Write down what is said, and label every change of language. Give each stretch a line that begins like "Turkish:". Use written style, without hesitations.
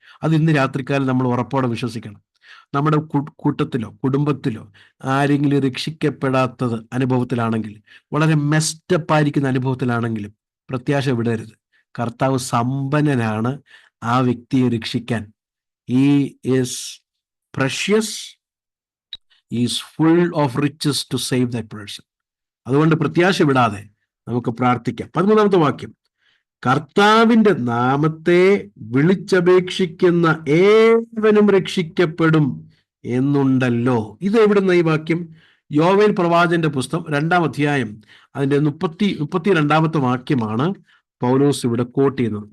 Malayalam: അത് ഇന്ന് രാത്രിക്കാലം നമ്മൾ ഉറപ്പോടെ വിശ്വസിക്കണം. നമ്മുടെ കൂട്ടത്തിലോ കുടുംബത്തിലോ ആരെങ്കിലും രക്ഷിക്കപ്പെടാത്തത് അനുഭവത്തിലാണെങ്കിൽ, വളരെ മെസ്റ്റപ്പായിരിക്കുന്ന അനുഭവത്തിലാണെങ്കിലും പ്രത്യാശ വിടരുത്. കർത്താവ് സമ്പന്നനാണ് ആ വ്യക്തിയെ രക്ഷിക്കാൻ.
English: He is precious, he is full of riches to save that person.
Malayalam: അതുകൊണ്ട് പ്രത്യാശ വിടാതെ നമുക്ക് പ്രാർത്ഥിക്കാം. 13-ാമത്തെ വാക്യം, കർത്താവിന്റെ നാമത്തെ വിളിച്ചപേക്ഷിക്കുന്ന ഏവനും രക്ഷിക്കപ്പെടും എന്നുണ്ടല്ലോ. ഇത് എവിടുന്ന ഈ വാക്യം? യോവേൽ പ്രവാചകന്റെ പുസ്തകം 2-ാം അധ്യായം അതിന്റെ 32-ാമത്തെ വാക്യമാണ് പൗലോസ് ഇവിടെ കോട്ട് ചെയ്യുന്നത്.